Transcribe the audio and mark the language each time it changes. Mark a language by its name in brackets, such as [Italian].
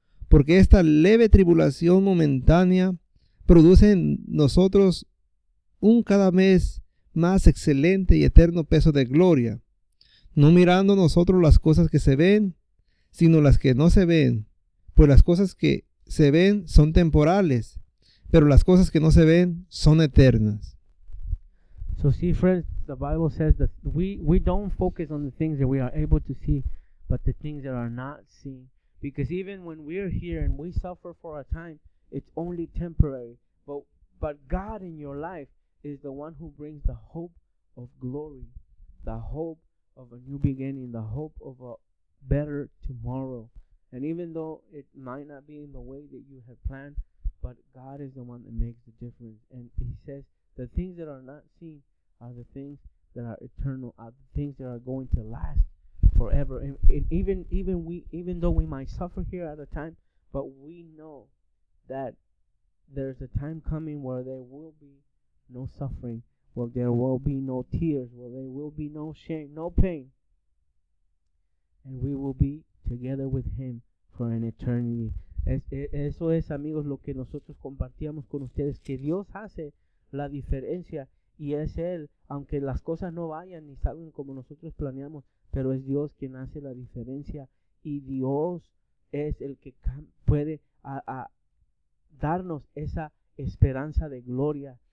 [Spanish] Porque esta leve tribulación momentánea produce en nosotros un cada vez más excelente y eterno peso de gloria. No mirando nosotros las cosas que se ven, sino las que no se ven. Pues las cosas que se ven son temporales, pero las cosas que no se ven son eternas." [English] So see, friends, the Bible says that we don't focus on the things that we are able to see, but the things that are not seen. Because even when we're here and we suffer for a time, it's only temporary. But God in your life is the one who brings the hope of glory, the hope of a new beginning, the hope of a better tomorrow. And even though it might not be in the way that you have planned, but God is the one that makes the difference. And he says, the things that are not seen are the things that are eternal, are things that are going to last forever. And even though we might suffer here at a time, but we know that there's a time coming where there will be no suffering, where there will be no tears, where there will be no shame, no pain. And we will be together with Him for an eternity. [Spanish] Eso es, amigos, lo que nosotros compartíamos con ustedes, que Dios hace la diferencia, y es Él, aunque las cosas no vayan ni salgan como nosotros planeamos, pero es Dios quien hace la diferencia, y Dios es el que puede a darnos esa esperanza de gloria.